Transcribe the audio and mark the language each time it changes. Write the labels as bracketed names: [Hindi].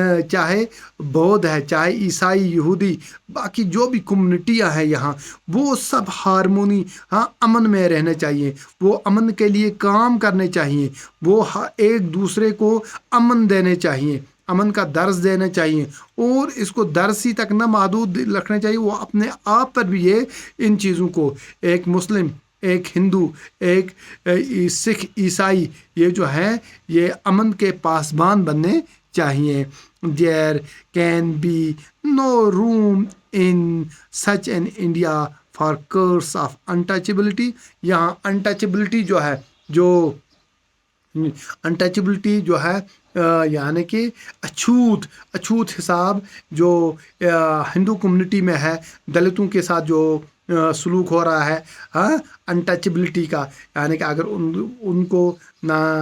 [Urdu] چاہے بودھ ہے، چاہے عیسائی، یہودی، باقی جو بھی کمیونٹیاں ہیں یہاں، وہ سب ہارمونی، ہاں، امن میں رہنے چاہیے، وہ امن کے لیے کام کرنے چاہیے، وہ ایک دوسرے کو امن دینے چاہیے، امن کا درس دینا چاہیے، اور اس کو درس ہی تک نہ محدود رکھنا چاہیے، وہ اپنے آپ پر بھی یہ ان چیزوں کو، ایک مسلم، ایک ہندو، ایک سکھ، عیسائی، یہ جو ہے یہ امن کے پاسبان بننے چاہیے. [English] There can be no room in such an India for curse of untouchability. [Urdu] یہاں untouchability جو ہے، جو انٹچبلٹی جو ہے یعنی کہ اچھوت حساب جو ہندو کمیونٹی میں ہے، دلتوں کے ساتھ جو سلوک ہو رہا ہے، ہاں، انٹچبلٹی کا، یعنی کہ اگر ان کو نہ